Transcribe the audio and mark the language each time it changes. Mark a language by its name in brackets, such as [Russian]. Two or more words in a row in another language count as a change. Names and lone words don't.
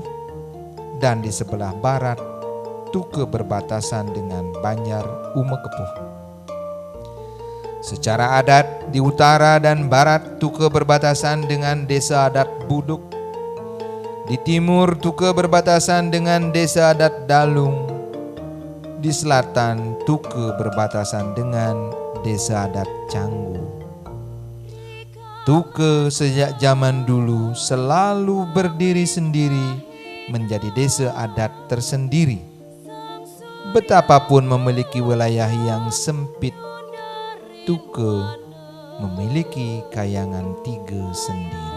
[Indonesian] Dan di sebelah barat, Tuke berbatasan dengan Banjar Ume Kepuh. Secara adat, di utara dan barat, Tuke berbatasan dengan desa adat Buduk. Di timur, Tuke berbatasan dengan desa adat Dalung. di selatan Tuke berbatasan dengan desa adat Canggu. Tuke sejak zaman dulu selalu berdiri sendiri menjadi desa adat tersendiri. Betapapun memiliki wilayah yang sempit, Tuke memiliki kayangan 3 sendiri.